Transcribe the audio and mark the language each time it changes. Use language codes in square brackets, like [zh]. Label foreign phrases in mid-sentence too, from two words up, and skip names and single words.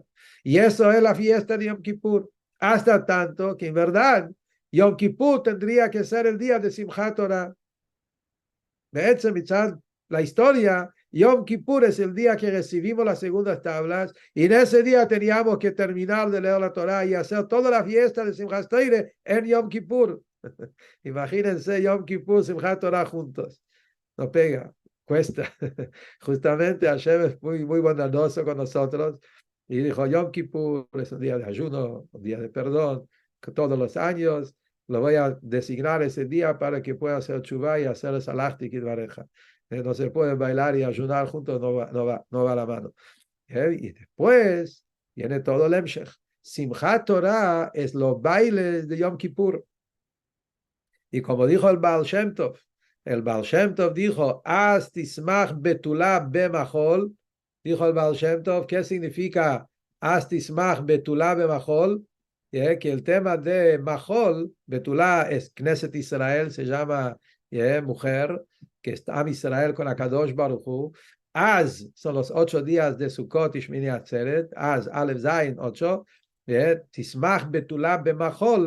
[es] Y eso es la fiesta de Yom Kippur. Hasta tanto que en verdad Yom Kippur tendría que ser el día de Simchat Torah. De hecho, la historia, Yom Kippur es el día que recibimos las segundas tablas y en ese día teníamos que terminar de leer la Torah y hacer toda la fiesta de Simchat Torah en Yom Kippur. Imagínense Yom Kippur, Simchat Torah juntos. No pega, cuesta. Justamente Hashem es muy, muy bondadoso con nosotros. Y dijo, Yom Kippur es un día de ayuno, un día de perdón, que todos los años lo voy a designar ese día para que pueda hacer chubá y hacer el salachtik y vareja. No se puede bailar y ayunar juntos, no va a la mano. Y después viene todo el Emshech. Simchat Torah es los bailes de Yom Kippur. Y como dijo el Baal Shem Tov dijo, [he] אז תשמח בתולה במחול. [es] Dijo el Baal Shem Tov, ¿qué significa [he] אז תשמח בתולה במחול? [es] Que el tema de Mahol, Betulá es Knesset Israel, se llama mujer, que está en Israel con [he] הקדוש ברוך הוא. [es] Az son los 8 días de Sukkot y Shmini Atzeret. Az, [he] אלף זין, [es] 8. [he] תשמח בתולה במחול.